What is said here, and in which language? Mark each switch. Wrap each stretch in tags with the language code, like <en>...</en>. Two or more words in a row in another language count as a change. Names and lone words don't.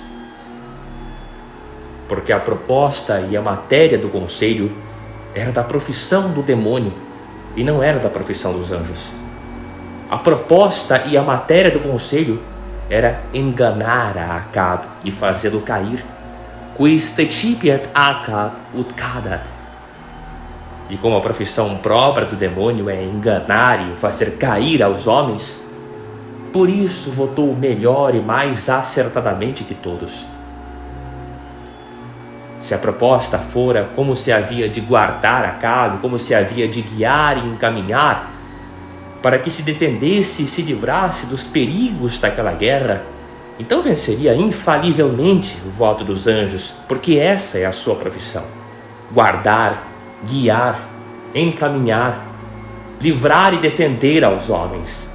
<pt>Porque a proposta e a matéria do conselho era da profissão do demônio e não era da profissão dos anjos. A proposta e a matéria do conselho era enganar a Acabe e fazê-lo cair.</pt> <la>Quis tecipiat Acab ut cadat.</la> <pt>E como a profissão própria do demônio é enganar e fazer cair aos homens, por isso votou melhor e mais acertadamente que todos. Se a proposta fora como se havia de guardar Acabe, como se havia de guiar e encaminhar, para que se defendesse e se livrasse dos perigos daquela guerra, então venceria infalivelmente o voto dos anjos, porque essa é a sua profissão: guardar, guiar, encaminhar, livrar e defender aos homens.</pt>